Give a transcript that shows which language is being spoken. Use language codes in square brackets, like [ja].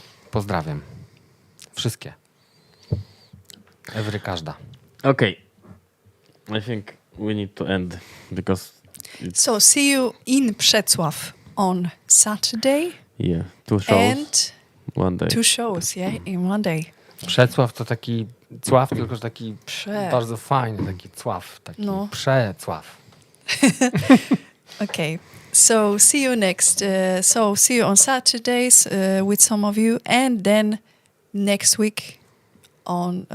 [pl] Pozdrawiam. Wszystkie. Każda. [en] Okay. I think we need to end because So see you in Przecław on Saturday. yeah, 2 shows, And 1 day. 2 shows, yeah, in 1 day. [pl] Przecław to taki cław, tylko że taki Prze. bardzo fajny, taki cław, taki No. przecław. [en] Okay. So see you next. See you on Saturdays with some of you, and then next week on.